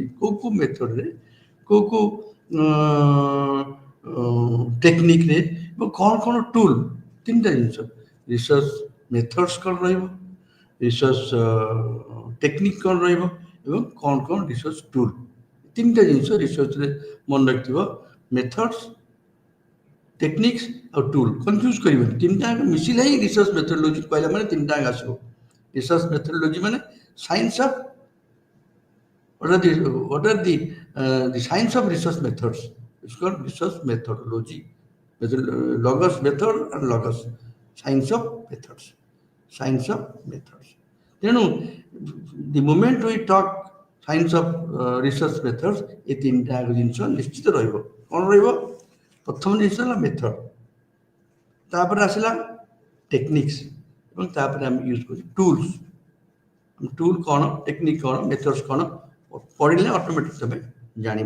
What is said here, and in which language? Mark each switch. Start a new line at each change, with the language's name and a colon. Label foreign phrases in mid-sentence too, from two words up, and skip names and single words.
Odia: କେଉଁ ମେଥଡରେ କେଉଁ ଟେକ୍ନିକ୍ରେ ଏବଂ କ'ଣ ଟୁଲ୍, ତିନିଟା ଜିନିଷ
English: research methods
Odia: କ'ଣ ରହିବ,
English: research technique
Odia: କ'ଣ ରହିବ ଏବଂ କ'ଣ
English: research tool,
Odia: ତିନିଟା ଜିନିଷ ରିସର୍ଚ୍ଚରେ ମନେ ରଖିଥିବ।
English: methods, techniques
Odia: ଆଉ
English: tool, confuse
Odia: କରିବନି। ତିନିଟା ମିଶିଲେ ହିଁ
English: research methodology
Odia: କହିଲା ମାନେ ତିନିଟା ଆସିବ।
English: research methodology ମାନେ science of what are the science of research methods? It's called research methodology. Logos method and logos, science of methods, science of methods. ତେଣୁ the moment we talk science of research methods,
Odia: ଏ ତିନିଟା ଜିନିଷ ନିଶ୍ଚିତ ରହିବ। କ'ଣ ରହିବ? ପ୍ରଥମ ଜିନିଷ ହେଲା ମେଥଡ଼, ତାପରେ ଆସିଲା ଟେକ୍ନିକ୍ସ ଏବଂ ତାପରେ ଆମେ ୟୁଜ୍ କରୁଛୁ ଟୁଲ୍ସ। ଟୁଲ୍ କ'ଣ, ଟେକ୍ନିକ୍ କ'ଣ, ମେଥଡ୍ସ କ'ଣ ପଢ଼ିଲେ ଅଟୋମେଟିକ୍ ତମେ ଜାଣିବ।